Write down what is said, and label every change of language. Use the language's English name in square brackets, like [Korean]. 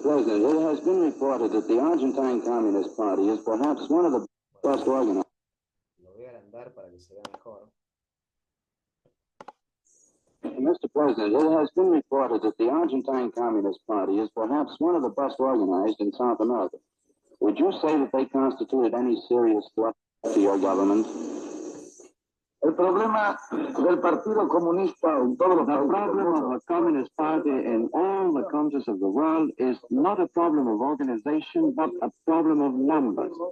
[English] President, it has been reported that the Argentine Communist Party is perhaps one of the best organized. [Spanish] Lo voy a agrandar para que se vea mejor. [English] Mr. President, it has been reported that the Argentine Communist Party is perhaps one of the best organized in South America. Would you say that they constituted any serious threat to your government? [Spanish] El problema del Partido Comunista en todos los países. [English] The problem of the Communist Party in all the countries of the world is not a problem of organization, but a problem of numbers.